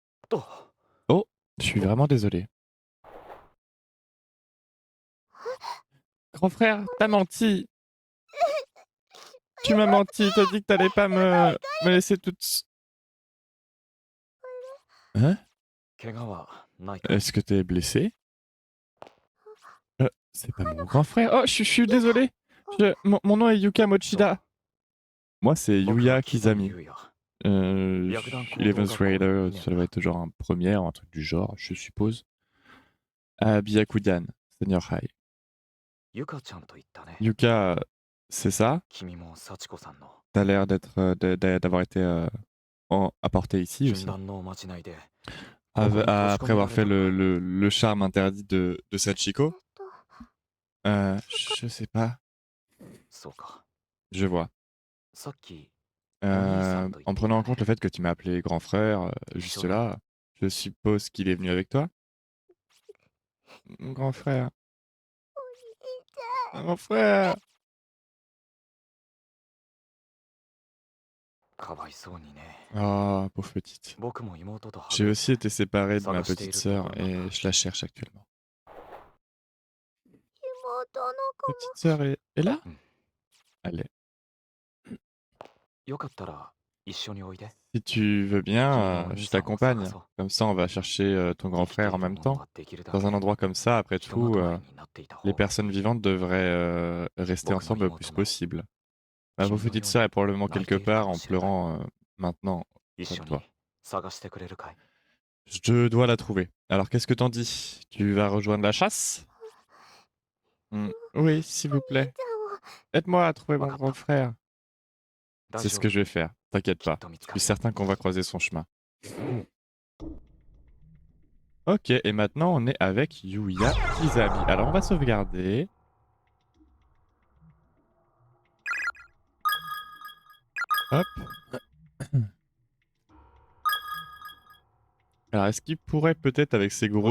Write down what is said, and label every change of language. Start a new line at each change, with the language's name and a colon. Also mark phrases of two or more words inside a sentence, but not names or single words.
Japanese: と
French: Je suis vraiment désolé. Grand frère, t'as menti. Tu m'as menti, t'as dit que t'allais pas me laisser toute... Hein?
Japanese: 怪我はないかい？
French: Est-ce que t'es blessé? C'est pas mon grand frère. Oh, je suis désolé. Mon nom est Yuka
Japanese: そう。
French: Mochida. Moi, c'est
Japanese: 僕は Yuya 刻み Kizami. 優也。白檀高等 11th 学校の grader, 2年
French: ça doit
Japanese: だ。
French: être genre un premier, un truc du genre, je suppose. À Byakudan,
English: senior high.
Japanese: ゆかちゃんと言ったね。
French: Yuka, c'est ça?
Japanese: 君も幸子さんの
French: T'as l'air d'avoir été apporté ici
Japanese: 禁
French: aussi.
Japanese: 断のおまじないでここに閉じ込
French: Après
Japanese: めら
French: avoir
Japanese: れ
French: fait
Japanese: たのかい？
French: le charme interdit de Sachiko. Je sais pas.
Japanese: そうか。
French: Je vois.
Japanese: さっきお兄さんと言
French: En
Japanese: ってい
French: prenant
Japanese: た
French: en compte
Japanese: ね。
French: le fait que tu m'as appelé grand frère juste Shoda. là, je suppose qu'il est venu avec toi? Grand frère. Grand frère.
Japanese: かわいそうにね。
French: Oh, pauvre petite.
Japanese: 僕も妹とは
French: J'ai
Japanese: ぐれて
French: aussi été séparé de ma
Japanese: 探してい
French: petite
Japanese: ると
French: sœur
Japanese: ころなんだ。
French: et je la cherche actuellement.
Japanese: 妹の子
French: Petite sœur est là? Hmm. Elle est.
Japanese: よかったら一緒においで。
French: Si tu veux bien,
Japanese: 君の
French: je
Japanese: Oni-san
French: t'accompagne.
Japanese: を探そう.
French: Comme ça, on va chercher ton grand
Japanese: 生きてい
French: frère en
Japanese: る
French: même
Japanese: もの
French: temps.
Japanese: はできるだ
French: Dans un
Japanese: け
French: endroit comme ça, après
Japanese: ひと
French: tout,
Japanese: まとまりになっていた
French: les
Japanese: 方が。
French: personnes vivantes devraient rester
Japanese: 僕の
French: ensemble le plus
Japanese: 妹も
French: possible. Ma
Japanese: Kimi
French: pauvre
Japanese: no
French: petite
Japanese: yoni
French: sœur est probablement quelque
Japanese: 泣いている
French: part en
Japanese: kamoshirena.
French: pleurant maintenant
Japanese: 一
French: comme
Japanese: 緒に
French: toi.
Japanese: 探してくれるかい？
French: Je dois la trouver. Alors, qu'est-ce que t'en dis? Tu vas rejoindre la chasse? Oui, s'il vous
Japanese: お兄
French: plaît.
Japanese: ちゃんを
French: Aide-moi à trouver mon
Japanese: Wakata.
French: grand frère.
Japanese: 大
French: C'est
Japanese: 丈
French: ce
Japanese: 夫。
French: que je vais faire. T'inquiète
Japanese: きっ
French: pas.
Japanese: と見つ
French: Je
Japanese: か
French: suis
Japanese: るよ。
French: certain qu'on va croiser son chemin. Ok, et maintenant on est avec Yuya Kizabi. Alors on va sauvegarder. Hop. Alors est-ce qu'il pourrait peut-être avec ses gros